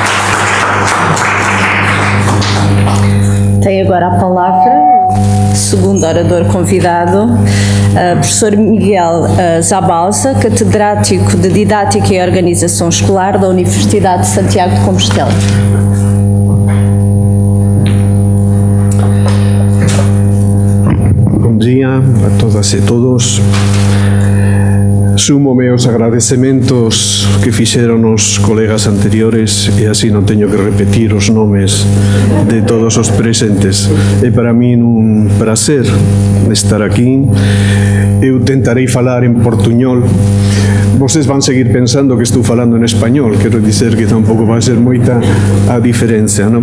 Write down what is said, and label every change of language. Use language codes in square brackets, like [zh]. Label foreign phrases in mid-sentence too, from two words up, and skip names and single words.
[pt] Tem agora a palavra o segundo segundo orador convidado, professor Miguel Zabalza, catedrático de Didática e Organização Escolar da Universidade de Santiago de Compostela. Bom dia a todas e todos. [gl] Sumo meus agradecementos que fixeron os colegas anteriores e así non teño que repetir os nomes de todos os presentes. É para min un prazer estar aquí. Eu tentarei falar en portuñol. Vocês van seguir pensando que estou falando en español, quero dizer que tampouco vai ser moita a diferencia, non?